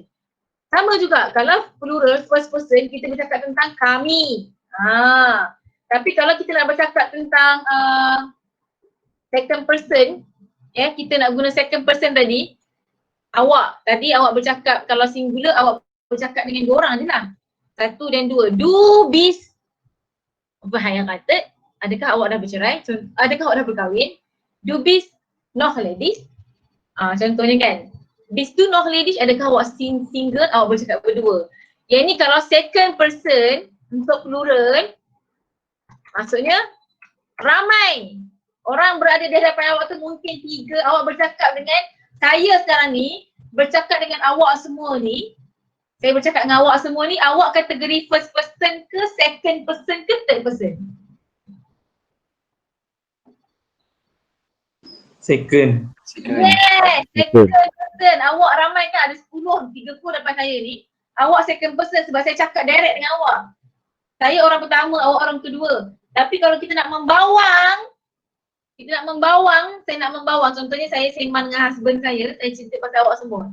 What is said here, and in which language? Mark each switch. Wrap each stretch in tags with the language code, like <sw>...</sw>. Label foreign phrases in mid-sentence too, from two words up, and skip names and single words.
<ms>Sama juga, kalau</ms> <en>plural first person,</en> <ms>kita bercakap tentang kami. Tapi kalau kita nak bercakap tentang</ms> <en>second person,</en> <ms>kita nak guna</ms> <en>second person</en> <ms>tadi, awak bercakap, kalau singular awak bercakap dengan dua orang je lah. Satu dan dua.</ms> <de>Du bist verheiratet.</de> <ms>Adakah awak dah bercerai? Adakah awak dah berkahwin?</ms> <de>Du bist noch ledig.</de> <ms>Contohnya kan,</ms> <de>bist du noch ledig,</de> <ms>adakah awak single, awak bercakap berdua. Yang ni kalau</ms> <en>second person</en> <ms>untuk plural, maksudnya ramai. Orang berada di hadapan awak tu mungkin 3, awak bercakap dengan saya sekarang ni, bercakap dengan awak semua ni, saya bercakap dengan awak semua ni, awak kategori</ms> <en>first person</en> <ms>ke,</ms> <en>second person</en> <ms>ke,</ms> <en>third person?</en> <ms>Second.</ms> <en>Yes, second person.</en> <ms>Awak ramai kan, ada 10, 3 pun depan saya ni. Awak</ms> <en>second person</en> <ms>sebab saya cakap direct dengan awak. Saya orang pertama, awak orang kedua. Tapi kalau kita nak membawang, contohnya saya sembang dengan husband saya cerita pasal awak semua.</ms>